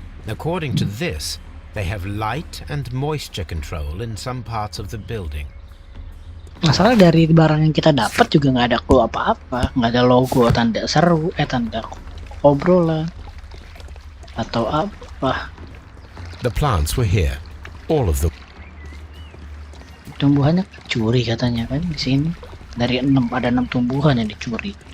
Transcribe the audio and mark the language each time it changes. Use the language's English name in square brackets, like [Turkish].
[English] According to this, they have light and moisture control in some parts of the building. [Indonesian] Masalah dari barang yang kita dapat juga nggak ada clue apa-apa, nggak ada logo, tanda seru, tanda obrolan atau apa. [English] The plants were here, all of them. [Indonesian] Tumbuhannya curi katanya kan di sini. Dari 6 ada 6 tumbuhan yang dicuri.